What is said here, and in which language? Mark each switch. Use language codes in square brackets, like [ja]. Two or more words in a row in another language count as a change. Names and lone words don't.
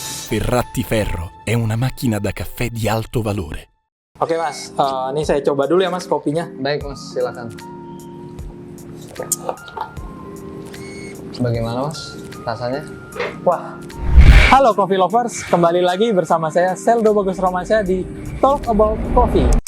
[it] Sferratiferro è una macchina da caffè di alto valore. [id] Oke mas, ini saya coba dulu ya mas kopinya. Baik mas, silakan. Bagaimana mas rasanya? Wah, halo Coffee Lovers, kembali lagi bersama saya Seldo Bagus Romansyah di Talk About Coffee.